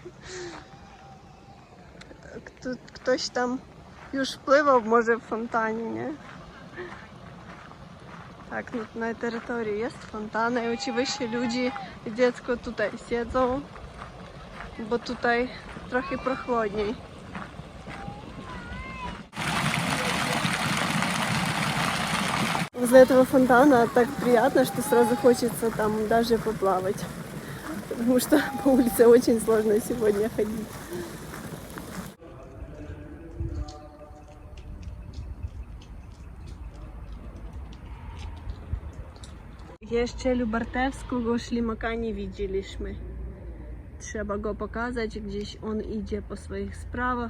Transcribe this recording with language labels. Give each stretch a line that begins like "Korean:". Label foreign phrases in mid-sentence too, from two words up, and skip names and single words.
Polish: Ktoś tam już pływał może w fontanie, nie? Tak, na terytorii jest fontana i oczywiście ludzie i dziecko tutaj siedzą, bo tutaj trochę прохладniej.
Russian: Возле этого фонтана так приятно, что сразу хочется там даже поплавать. Потому что по улице очень сложно сегодня ходить.
Polish: Jeszcze Lubartowskiego ślimaka nie widzieliśmy. Trzeba go pokazać, gdzieś on idzie po swoich sprawach.